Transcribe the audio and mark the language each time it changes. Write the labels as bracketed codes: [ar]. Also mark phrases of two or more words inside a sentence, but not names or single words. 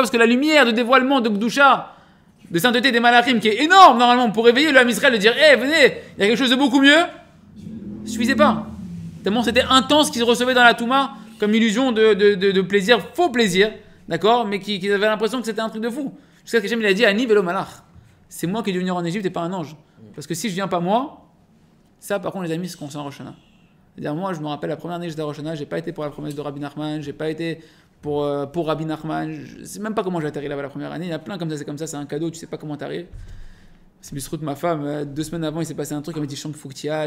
[fr] Parce que la lumière de dévoilement de Gdusha, de sainteté des malachim, qui est énorme normalement pour réveiller l'âme Israël, de dire hé, venez, il y a quelque chose de beaucoup mieux, ne suffisait pas. Tellement c'était intense qu'ils recevaient dans la Touma comme illusion de plaisir, faux plaisir, d'accord, mais qu'ils avaient l'impression que c'était un truc de fou. Jusqu'à ce que Hachem il a dit [he] אני ולא מלאך. [fr] C'est moi qui ai dû venir en Égypte et pas un ange. Parce que si je viens pas moi, ça par contre les amis, c'est qu'on s'en Rosh Hashanah. C'est-à-dire moi je me rappelle la première année que j'étais à Rosh Hashanah, j'ai pas été pour la promesse de Rabbi Nachman, j'ai pas été pour Rabbi Nachman, je sais même pas comment j'ai atterri là-bas la première année. Il y a plein comme ça, c'est un cadeau, tu sais pas comment t'arrives. C'est Bisrout, ma femme, 2 semaines avant il s'est passé un truc, elle m'a dit Chante, faut que tu y ailles.